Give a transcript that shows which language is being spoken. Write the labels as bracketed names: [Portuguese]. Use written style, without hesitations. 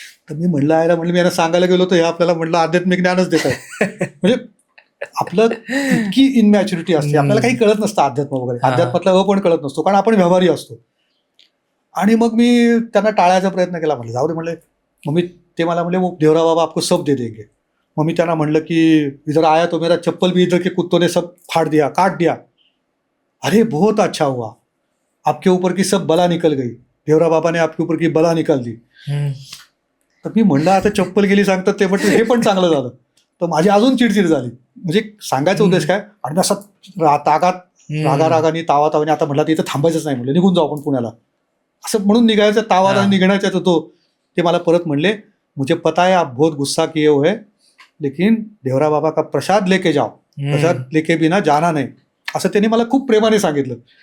[Marathi] तर मी म्हणलं मी यांना सांगायला गेलो तर हे आपल्याला म्हणलं आध्यात्मिक ज्ञानच देत आहे. म्हणजे आपलं इतकी इनमॅच्युरिटी असते, आपल्याला काही कळत नसतं अध्यात्म वगैरे, अध्यात्मातला पण कळत नसतो कारण आपण व्यवहारी असतो. आणि मग मी त्यांना टाळायचा प्रयत्न केला. म्हणलं जाऊ दे म्हणले. मग ते मला म्हणले [Hindi] वो देवरा बाबा आपको सब दे देंगे. [Marathi] मग मी त्यांना म्हणलं की [Hindi] इधर आया तो मेरा चप्पल भी इधर के कुत्तों ने सब फाड़ दिया, काट दिया. अरे बहुत अच्छा हुआ, आपके ऊपर की सब बला निकल गई, देवरा बाबा ने आपके ऊपर की बला निकाल दी. [Marathi] तर मी म्हणलं आता चप्पल गेली सांगतात ते, म्हटलं हे पण चांगलं झालं. तर माझी अजून चिडचिड झाली. म्हणजे सांगायचा उद्देश काय, आणि असं रागारागाने तावातावाने आता म्हटलं इथं थांबायचंच नाही, म्हणलं निघून जाऊ आपण पुण्याला, असं म्हणून निघायचं. तावाला निघण्याचा तो ते मला परत म्हणले [Hindi] मुझे पता है आप बहुत गुस्सा किए हुए है, लेकिन देवरा बाबा का प्रसाद लेके जाओ, प्रसाद लेके बिना जाना [Marathi] नाही, असं त्यांनी मला खूप प्रेमाने सांगितलं.